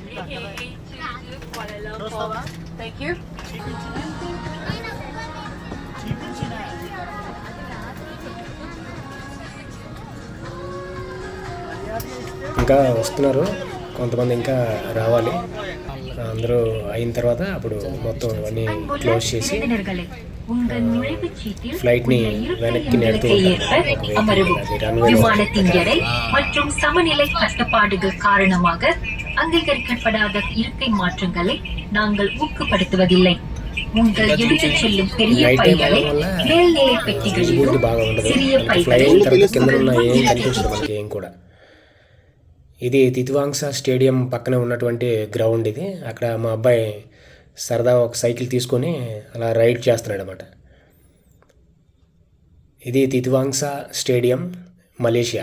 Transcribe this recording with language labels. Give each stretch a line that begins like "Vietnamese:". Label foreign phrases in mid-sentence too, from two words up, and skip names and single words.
Telugu: ఇంకా వస్తున్నారు కొంతమంది, ఇంకా రావాలి. అందరూ అయిన తర్వాత అప్పుడు మొత్తం అన్నీ క్లోజ్ చేసి ఫ్ளைட்ని వెనక్కి నెడుతూ
Tamil: விமானத்தின் மற்றும் சமநிலை கட்டுப்பாடுகள் காரணமாக அங்கீகரிக்கப்படாத இருக்கை மாற்றங்களை நாங்கள் ஊக்கப்படுத்துவதில்லை. உங்கள் எடுத்துச் செல்லும் பெரிய பைகளை மேல்நிலை பெட்டிகளிலும் சிறிய
Telugu: కూడా. ఇది తితువాంగ్సా స్టేడియం పక్కనే ఉన్నటువంటి గ్రౌండ్. ఇది అక్కడ మా అబ్బాయి సరదా ఒక సైకిల్ తీసుకొని అలా రైడ్ చేస్తున్నాడు అన్నమాట. ఇది తితువాంగ్సా స్టేడియం మలేషియా.